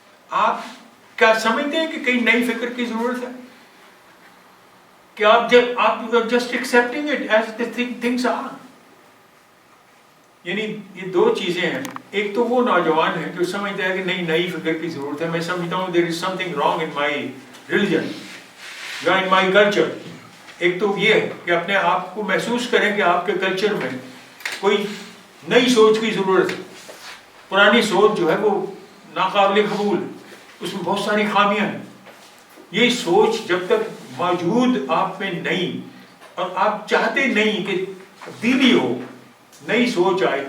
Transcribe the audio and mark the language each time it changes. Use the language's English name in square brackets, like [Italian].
[Urdu] آپ کیا سمجھتے ہیں کہ کئی نئی فکر کی ضرورت ہے؟ کہ آپ [English] Just accepting it as the things are. [Urdu] یعنی یہ دو چیزیں ہیں. ایک تو وہ نوجوان ہے جو سمجھتا ہے کہ نئی فکر کی ضرورت ہے. میں سمجھتا ہوں [English] there is something wrong in my religion [Urdu] یا [English] in my culture. [Urdu] ایک تو یہ ہے کہ اپنے آپ کو محسوس کریں کہ آپ کے کلچر میں کوئی نئی سوچ کی ضرورت ہے. پرانی سوچ جو ہے وہ ناقابل قبول، اس میں بہت ساری خامیاں ہیں. یہ سوچ جب تک موجود آپ میں نہیں، اور آپ چاہتے نہیں کہ تبدیلی ہو، نئی سوچ آئے.